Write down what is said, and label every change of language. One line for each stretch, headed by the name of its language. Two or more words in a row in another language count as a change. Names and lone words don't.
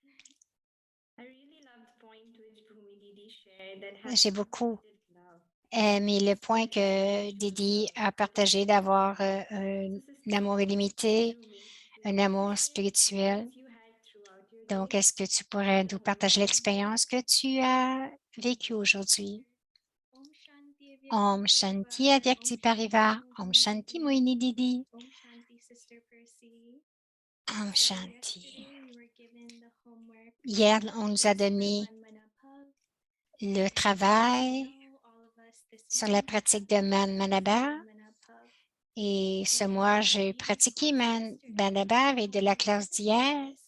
French: J'ai beaucoup aimé le point que Didi a partagé d'avoir un amour illimité, un amour spirituel Donc, est-ce que tu pourrais nous partager l'expérience que tu as vécue aujourd'hui?
Hindi: ॐ शान्ति अव्यक्ति परिवार, ॐ शान्ति मोइनी दीदी, ॐ शान्ति.
French: Hier, on nous a donné le travail sur la pratique de Manabha. Et ce mois, j'ai pratiqué Manabha et de la classe d'hier.